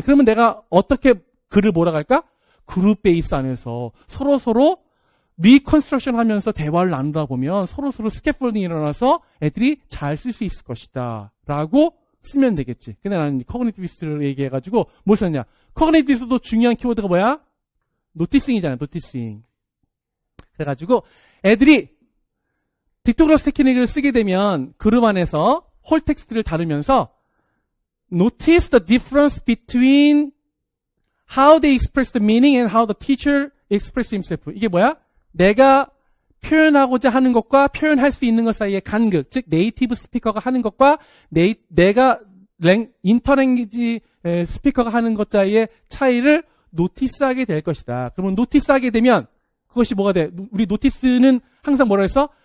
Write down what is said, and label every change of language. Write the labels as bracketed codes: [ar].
[ko] 그러면 내가 어떻게 글을 몰아갈까? 그룹 베이스 안에서 서로 리컨스트럭션 하면서 대화를 나누다 보면 서로 스캐폴딩이 일어나서 애들이 잘 쓸 수 있을 것이다 라고 쓰면 되겠지. 근데 나는 커그니티비스트를 얘기해가지고 뭘 썼냐? 커그니티비스트도 중요한 키워드가 뭐야? 노티싱이잖아. 노티싱. 그래가지고 애들이 딕토글로스 테크닉을 쓰게 되면 그룹 안에서 홀 텍스트를 다루면서 [en] notice the difference between how they express the meaning and how the teacher express himself. [ko] 이게 뭐야? 내가 표현하고자 하는 것과 표현할 수 있는 것 사이의 간극, 즉 네이티브 스피커가 하는 것과 내가 인터랭귀지 스피커가 하는 것 사이의 차이를 노티스하게 될 것이다. 그러면 노티스하게 되면 그것이 뭐가 돼? 우리 노티스는 항상 뭐라 했어?